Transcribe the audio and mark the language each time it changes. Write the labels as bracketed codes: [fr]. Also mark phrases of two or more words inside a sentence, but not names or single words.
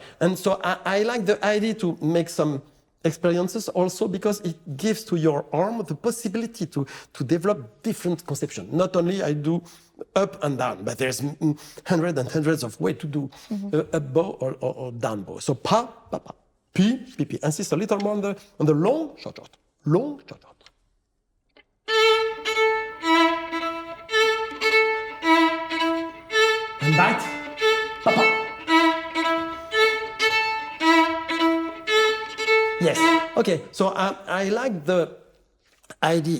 [en] And so I like the idea to make some experiences also, because it gives to your arm the possibility to develop different conception. Not only I do up and down, but there's hundreds and hundreds of ways to do up bow or down bow. So pa, pa, pa, pi, pi, pi. Insist a little more on the long, short, short, long, short, short. And bite, pa, pa. Yes. Okay. So I like the idea.